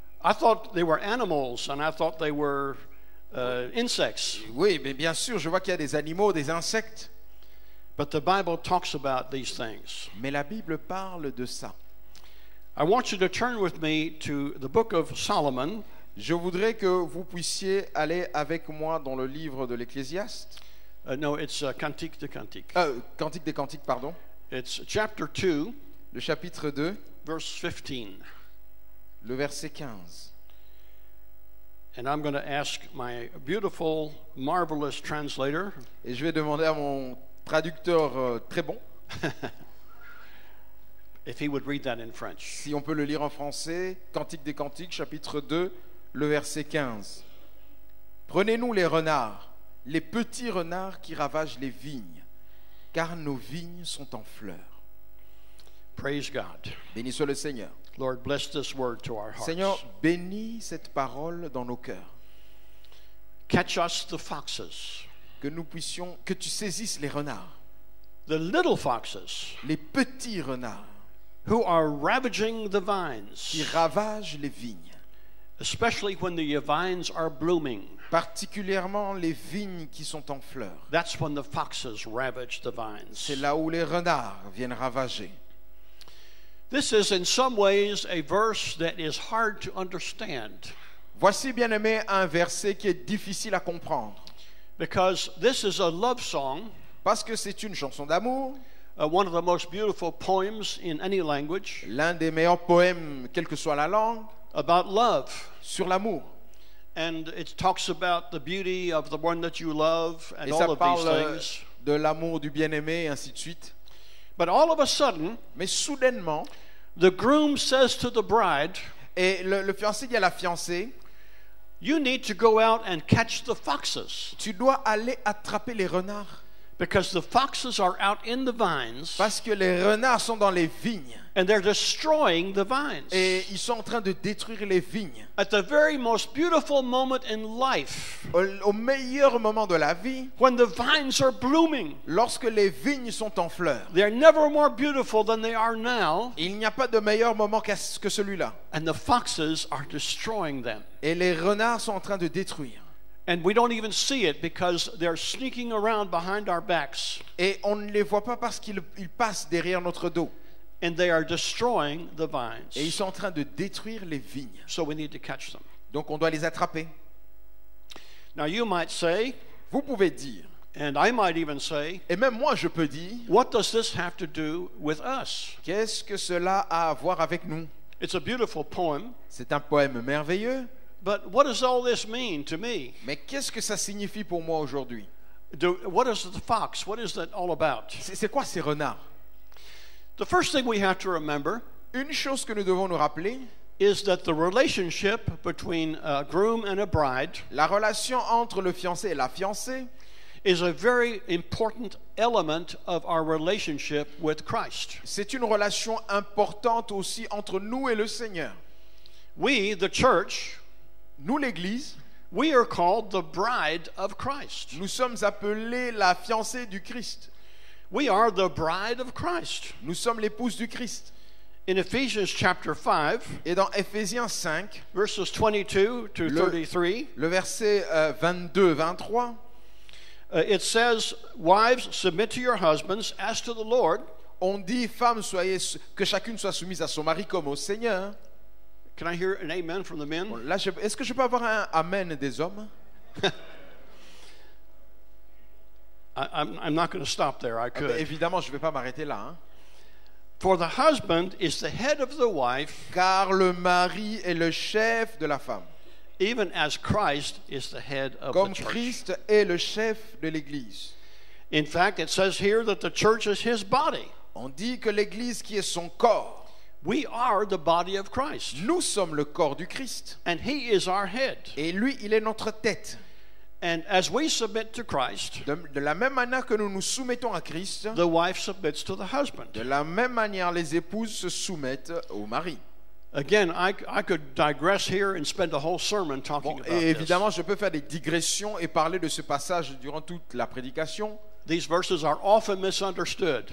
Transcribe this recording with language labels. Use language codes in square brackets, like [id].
[en] I thought they were animals, and I thought they were insects. [fr] Oui, mais bien sûr, je vois qu'il y a des animaux, des insectes, [en] But the Bible talks about these things. [fr] mais la Bible parle de ça. [en] I want you to turn with me to the book of Solomon. [fr] Je voudrais que vous puissiez aller avec moi dans le livre de l'Ecclésiaste. [en] No, it's [fr] Cantique de Cantique. Cantique des Cantiques, pardon. [en] It's chapter 2, [fr] Le chapitre 2, [en] verse 15. [fr] le verset 15. [en] And I'm going to ask my beautiful, marvelous translator, [fr] Et je vais demander à mon traducteur très bon [en] if he would read that in French. [fr] si on peut le lire en français. Cantique des Cantiques, chapitre 2, le verset 15. Prenez-nous les renards, les petits renards qui ravagent les vignes, car nos vignes sont en fleurs. [en] Praise God. [fr] Béni soit le Seigneur. [en] Lord, bless this word to our hearts. [fr] Seigneur, bénis cette parole dans nos cœurs. [en] Catch us the foxes, [fr] Que tu saisisses les renards, [en] the little foxes [fr] les petits renards [en] who are ravaging the [fr] qui [en] vines, [fr] ravagent les vignes, [en] especially when the vines are blooming. [fr] particulièrement les vignes qui sont en fleurs. [en] That's when the foxes ravage the vines. [fr] C'est là où les renards viennent ravager. [en] This is in some ways a verse that is hard to understand [fr] Voici, bien-aimé, un verset qui est difficile à comprendre, [en] because this is a love song, [fr] parce que c'est une chanson d'amour, [en] one of the most beautiful poems in any language [fr] l'un des meilleurs poèmes, quelle que soit la langue, [en] about love. [fr] sur l'amour. [en] And it talks about the beauty of the one that you love and [fr] Et [en] all [fr] ça [en] of these [fr] parle [en] things. [fr] de l'amour du bien-aimé, et ainsi de suite. [en] But all of a sudden, [fr] Mais soudainement, [en] the groom says to the bride, [fr] et le fiancé dit à la fiancée, [en] you need to go out and catch the foxes [fr] tu dois aller attraper les renards, [en] because the foxes are out in the vines [fr] parce que les renards sont dans les vignes, [en] and they're destroying the vines. [fr] et ils sont en train de détruire les vignes. [en] At the very most beautiful moment in life, [fr] Au meilleur moment de la vie, [en] when the vines are blooming, [fr] lorsque les vignes sont en fleurs, [en] they're never more beautiful than they are now, [fr] il n'y a pas de meilleur moment que celui-là. [en] and the foxes are destroying them. [fr] Et les renards sont en train de détruire. [en] And we don't even see it because they're sneaking around behind our backs, [fr] Et on ne les voit pas parce qu'ils passent derrière notre dos. [en] and they are destroying the [fr] Et ils [en] vines. [fr] sont en train de détruire les vignes. [en] So we need to catch them. [fr] Donc on doit les attraper. [en] Now you might say, [fr] Vous pouvez dire, [en] and I might even say, [fr] et même moi je peux dire, [en] what does this have to do with us? [fr] qu'est-ce que cela a à voir avec nous? [en] It's a beautiful poem, [fr] C'est un poème merveilleux, [en] but what does all this mean to me? [fr] mais qu'est-ce que ça signifie pour moi aujourd'hui? [en] What is the fox? What is that all about? [fr] C'est quoi ces renards? [en] The first thing we have to remember [fr] Une chose que nous devons nous rappeler, [en] is that the relationship between a groom and a bride [fr] la relation entre le fiancé et la fiancée, [en] is a very important element of our relationship with Christ. [fr] C'est une relation importante aussi entre nous et le Seigneur. [en] We, the church, [fr] Nous, l'Église, [en] we are called the bride of Christ. [fr] nous sommes appelés la fiancée du Christ. [en] We are the bride of Christ. [fr] Nous sommes l'épouse du Christ. [en] In Ephesians chapter 5, [fr] Et dans Éphésiens 5, [en] verses 22 to 33, [fr] le verset 22-23, [en] it says, "Wives, submit to your husbands as to the Lord." [fr] on dit, femmes, que chacune soit soumise à son mari comme au Seigneur. [en] Can I hear an amen from the men? [fr] Bon, là, est-ce que je peux avoir un amen des hommes? [en] I'm not going to stop there. I could. [fr] Évidemment, je ne vais pas m'arrêter là. Hein. [en] For the husband is the head of the wife, [fr] Car le mari est le chef de la femme, [en] even as Christ is the head of [fr] comme [en] the church. [fr] Christ est le chef de l'Église. [en] In fact, it says here that the church is his body. [fr] On dit que l'Église qui est son corps, [en] We are the body of Christ, [fr] nous sommes le corps du Christ. [en] and he is our head. [fr] Et lui, il est notre tête. [en] And as we submit to Christ, [fr] De la même manière que nous nous soumettons à Christ, [en] the wife submits to the husband. [fr] de la même manière, les épouses se soumettent au mari. [en] Again, I could digress here and spend a whole sermon talking [fr] Bon, [en] about [fr] et [en] this. [fr] évidemment, je peux faire des digressions et parler de ce passage durant toute la prédication. [en] These verses are often misunderstood